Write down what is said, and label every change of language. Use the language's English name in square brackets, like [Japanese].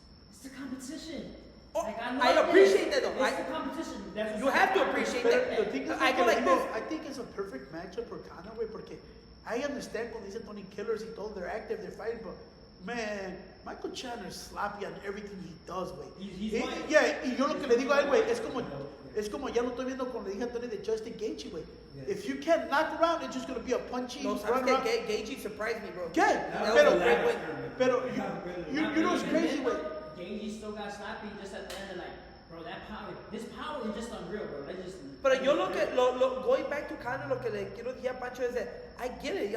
[English] It's the competition. Oh, like, I appreciate that, though. It's the competition. That's you have to appreciate that. The thing is, I go like this. I think it's a perfect matchup for Conor, güey, porque I understand [Spanish] cuando dicen Tony Killers y todo, [English] they're active, they're fighting, but man, Michael Chandler is sloppy on everything he does, güey. [Spanish] Yeah, y yo lo que le digo a él, güey, es como ya lo estoy viendo cuando le dije a Tony de Justin Gaethje, güey. [English] If you can't knock around, it's just gonna be a punchy. No, Gaethje surprised me, bro. Yeah, pero you know what's crazy, güey? Gaethje still got sloppy just at the end of like, bro, his power is just unreal, bro. But yo look at going back to Conor, [Spanish] lo que le quiero decir a Pancho [English] is that I get it.